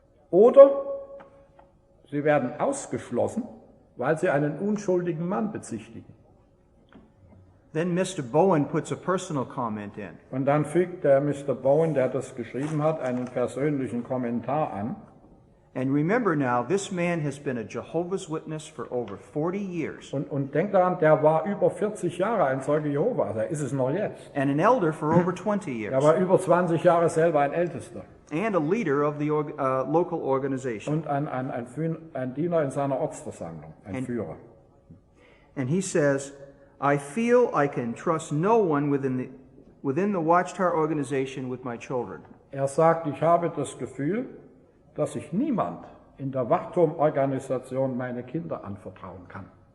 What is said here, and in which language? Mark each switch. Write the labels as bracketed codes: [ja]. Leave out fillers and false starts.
[de] Oder sie werden ausgeschlossen, weil sie einen unschuldigen Mann bezichtigen. [en] Then Mr. Bowen puts a personal comment in. [de] Und dann fügt der Mr. Bowen, der das geschrieben hat, einen persönlichen Kommentar an. [en] And remember now, this man has been a Jehovah's Witness for over 40 years. [de] Und denkt daran, der war über 40 Jahre ein Zeuge Jehovas, er ist es noch jetzt. [en] And an elder for over 20 years. [de] Er war über 20 Jahre selber ein Ältester. [en] And a leader of the local organization. [de] Und ein Diener in seiner Ortsversammlung, ein Führer. [en] And he says, I feel I can trust no one within the Watchtower organization with my children. [de] Er sagt, ich habe das Gefühl, dass ich niemand in der Wachturmorganisation meine Kinder anvertrauen kann.